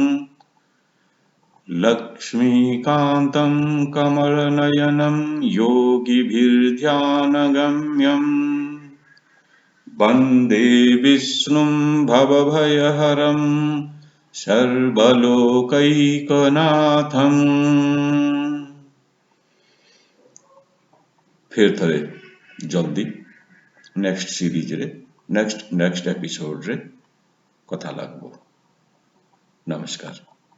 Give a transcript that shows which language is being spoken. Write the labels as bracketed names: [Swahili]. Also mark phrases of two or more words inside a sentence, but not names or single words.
[Sanskrit] लक्ष्मीकान्तं कमलनयनं योगिभिर्ध्यानगम्यम् वन्दे विष्णुं भवभयहरं सर्वलोकैकनाथम्। [Odia] ଫିର ଥରେ ଜଲଦି [English] next series [Odia] ରେ [English] next episode [Odia] ରେ କଥା ଲାଗବୋ। नमस्कार।